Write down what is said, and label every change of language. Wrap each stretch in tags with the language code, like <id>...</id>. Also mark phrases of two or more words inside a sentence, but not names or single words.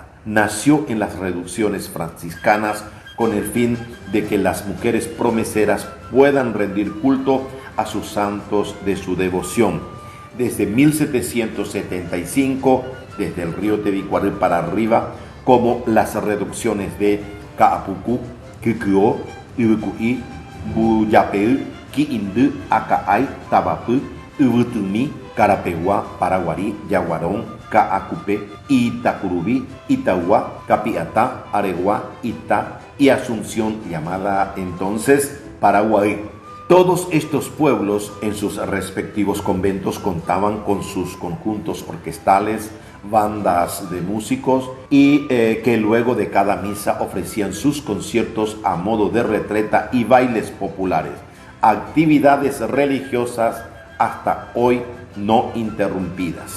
<es>Nació en las reducciones franciscanas con el fin de que las mujeres promeseras puedan rendir culto a sus santos de su devoción. Desde 1775, desde el río Tebicuaril para arriba, como las reducciones de Kaapuku, Kikuo, Ibuku'i, Buyapeu, Kiindu, Akaay, Tabapu, Ubutumi, Carapeguá, Paraguarí, Yaguarón, Kaakupe, Itacurubi, Itagua, Capiatá, Areguá, Ita y Asunción, llamada entonces Paraguay. Todos estos pueblos en sus respectivos conventos contaban con sus conjuntos orquestales, bandas de músicos y que luego de cada misa ofrecían sus conciertos a modo de retreta y bailes populares, actividades religiosas hasta hoy no interrumpidas.</es>